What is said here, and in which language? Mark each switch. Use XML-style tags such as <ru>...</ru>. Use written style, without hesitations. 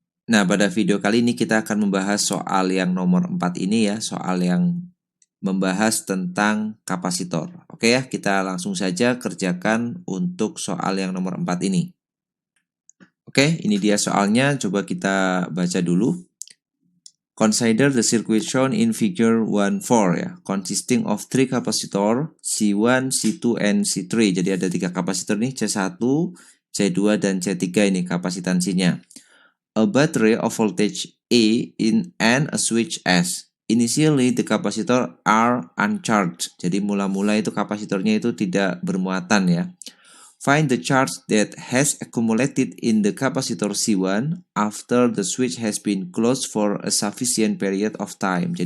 <id>Nah, pada video kali ini kita akan membahas soal yang nomor 4 ini ya, soal yang membahas tentang kapasitor. Oke ya, kita langsung saja kerjakan untuk soal yang nomor 4 ini. Oke, ini dia soalnya. Coba kita baca dulu.</id> <en>Consider the circuit shown in figure 1.4 ya, consisting of 3 capacitor C1, C2, and C3.</en> <id>Jadi ada 3 kapasitor nih, C1, C2, dan C3 ini kapasitansinya.</id> <en>A battery of voltage A and a switch S. Initially the capacitor are uncharged.</en> <id>Jadi mula-mula itu kapasitornya itu tidak bermuatan ya.</id> <en>Find the charge that has accumulated in the capacitor C1 after the switch has been closed for a sufficient period of time.</en>